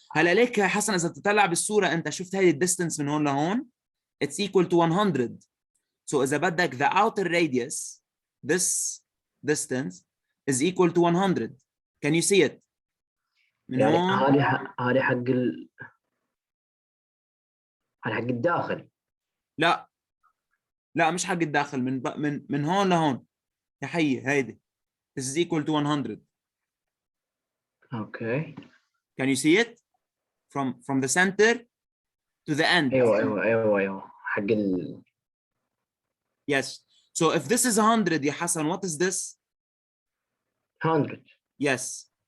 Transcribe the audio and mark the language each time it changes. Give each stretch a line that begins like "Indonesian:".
Arabic: هلا ليك يا حسن إذا تطلع بالصورة أنت شفت هذه الديستنس من هون لهون.
English: It's equal to 100. So
Arabic: إذا بدك
English: the outer radius, this distance is equal to 100. Can you see it?
Arabic: من يعني هون هذه حق هذا حق الداخل. لا مش حق الداخل، من هون لهون يا حي هيدي.
English: This is equal to 100.
Arabic: اوكي.
English: Can you see it from the center to the end?
Arabic: ايوه حق
English: Yes. So if this is 100 يا حسن, what is this? 100. Yes.